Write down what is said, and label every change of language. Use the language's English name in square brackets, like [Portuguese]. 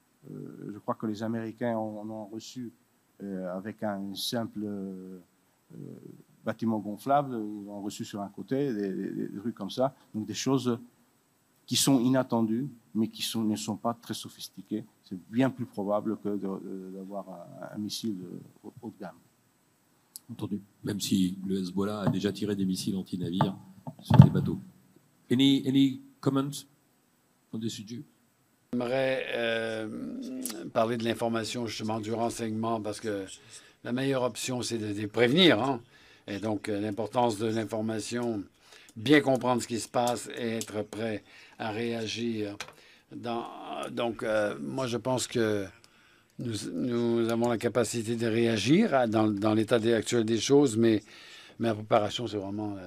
[French] Je crois que les Américains en ont reçu avec un simple bâtiment gonflable, ils ont reçu sur un côté, des trucs comme ça, donc des choses qui sont inattendues, mais qui ne sont pas très sophistiquées. C'est bien plus probable que d'avoir un missile haut de gamme. Entendu. Même si le Hezbollah a déjà tiré des missiles anti-navires sur des bateaux. [English] Any comments on this issue? [French] J'aimerais parler de l'information, justement, du renseignement, parce que la meilleure option, c'est de prévenir. Hein? Et donc, l'importance de l'information, bien comprendre ce qui se passe et être prêt à réagir. Donc, moi, je pense que nous avons la capacité de réagir dans l'état actuel des choses, mais la préparation, c'est vraiment...